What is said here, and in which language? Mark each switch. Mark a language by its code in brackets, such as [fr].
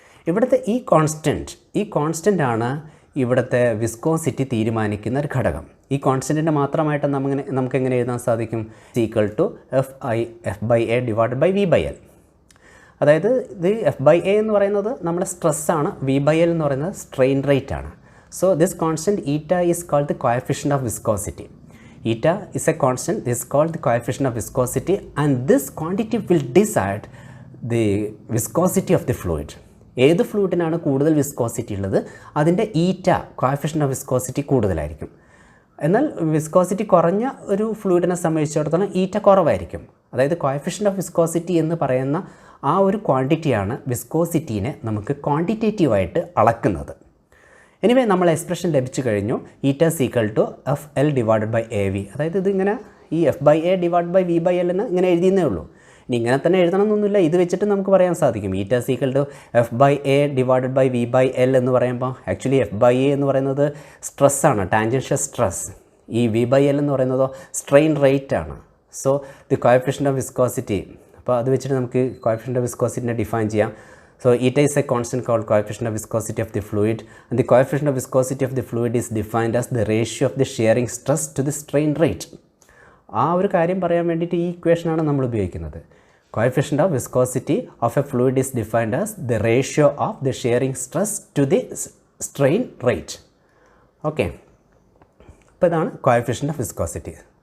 [ml] ഇവിടുത്തെ ഈ കോൺസ്റ്റൻ്റ് ആണ് ഇവിടുത്തെ വിസ്കോസിറ്റി തീരുമാനിക്കുന്ന ഒരു ഘടകം. ഈ കോൺസ്റ്റൻറ്റിൻ്റെ മാത്രമായിട്ട് നമുക്ക് എങ്ങനെ എഴുതാൻ സാധിക്കും? [en] Equal to F by A divide by V by L. [ml] അതായത് ഇത് എഫ് ബൈ എ എന്ന് പറയുന്നത് നമ്മുടെ സ്ട്രെസ്സാണ്, വി ബൈ എൽ എന്ന് പറയുന്നത് സ്ട്രെയിൻ റേറ്റ് ആണ്. [en] So this constant eta is called the coefficient of viscosity. Eta is a constant, this is called the coefficient of viscosity, and this quantity will decide the viscosity of the fluid. [ml] ഏത് ഫ്ലൂയിഡിനാണ് കൂടുതൽ viscosity ഉള്ളത് അതിൻ്റെ ഈറ്റ coefficient of viscosity കൂടുതലായിരിക്കും. എന്നാൽ viscosity കുറഞ്ഞ ഒരു ഫ്ലൂയിഡിനെ സംബന്ധിച്ചിടത്തോളം ഈറ്റ കുറവായിരിക്കും. അതായത് കോഎഫിഷ്യൻ്റ് ഓഫ് വിസ്കോസിറ്റി എന്ന് പറയുന്ന ആ ഒരു ക്വാണ്ടിറ്റിയാണ് വിസ്കോസിറ്റീനെ നമുക്ക് ക്വാണ്ടിറ്റേറ്റീവായിട്ട് അളക്കുന്നത്. എനിവേ നമ്മൾ എക്സ്പ്രഷൻ ലഭിച്ചു കഴിഞ്ഞു, ഈറ്റ [en] is equal to F L divided by A V. [ml] അതായത് ഇതിങ്ങനെ ഈ F by A divide by V by L എന്ന് ഇങ്ങനെ എഴുതിയെന്നേ ഉള്ളൂ. ഇനി ഇങ്ങനെ തന്നെ എഴുതണം എന്നൊന്നുമില്ല, ഇത് വെച്ചിട്ട് നമുക്ക് പറയാൻ സാധിക്കും ഈറ്റ [en] is equal to [ml] F by A divided by V by L എന്ന് പറയുമ്പോൾ ആക്ച്വലി എഫ് ബൈ എ എന്ന് പറയുന്നത് സ്ട്രെസ്സാണ്, ടാൻജൻഷ്യൽ സ്ട്രെസ്. ഈ വി ബൈ എൽ എന്ന് പറയുന്നതോ സ്ട്രെയിൻ റേറ്റ് ആണ്. [en] so the coefficient of viscosity, [ml] അപ്പോൾ അത് വെച്ചിട്ട് നമുക്ക് കോഎഫിഷ്യൻ്റ് ഓഫ് വിസ്കോസിറ്റിനെ ഡിഫൈൻ ചെയ്യാം. [en] So eta is a constant called coefficient of viscosity of the fluid, and the coefficient of viscosity of the fluid is defined as the ratio of the shearing stress to the strain rate. [ml] ആ ഒരു കാര്യം പറയാൻ വേണ്ടിയിട്ട് ഈ ഇക്വേഷനാണ് നമ്മൾ ഉപയോഗിക്കുന്നത്. [en] Coefficient of viscosity of a fluid is defined as the ratio of the shearing stress to the strain rate. [ml] Okay, അപ്പോൾ ഇതാണ് coefficient of viscosity.